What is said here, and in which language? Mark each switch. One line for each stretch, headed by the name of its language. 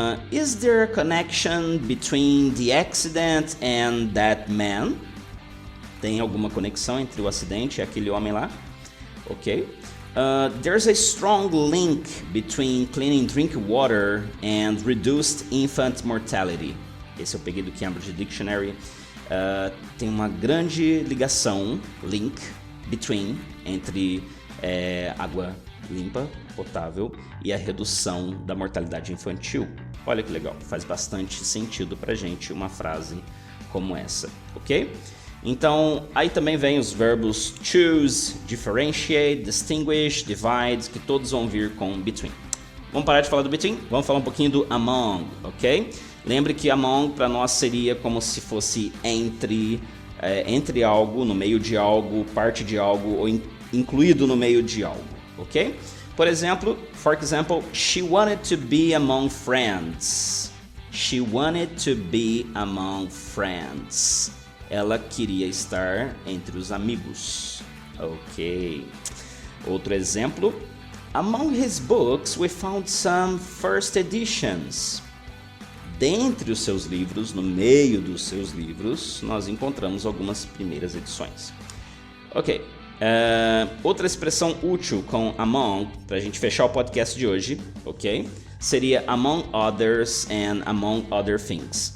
English: Is there a connection between the accident and that man?
Portuguese: Tem alguma conexão entre o acidente e aquele homem lá? Ok.
English: There's a strong link between cleaning drinking water and reduced infant mortality.
Portuguese: Esse eu peguei do Cambridge Dictionary. Tem uma grande ligação, link, between, entre água limpa, potável, e a redução da mortalidade infantil. Olha que legal, faz bastante sentido pra gente uma frase como essa, ok? Então, aí também vem os verbos choose, differentiate, distinguish, divide, que todos vão vir com between. Vamos parar de falar do between? Vamos falar um pouquinho do among, ok? Lembre que among para nós seria como se fosse entre algo, no meio de algo, parte de algo ou incluído no meio de algo, ok? Por exemplo,
English: she wanted to be among friends. She wanted to be among friends.
Portuguese: Ela queria estar entre os amigos. Ok. Outro exemplo.
English: Among his books, we found some first editions.
Portuguese: Dentre os seus livros, no meio dos seus livros, nós encontramos algumas primeiras edições. Ok. Outra expressão útil com among, para a gente fechar o podcast de hoje, ok?
English: Seria among others and among other things.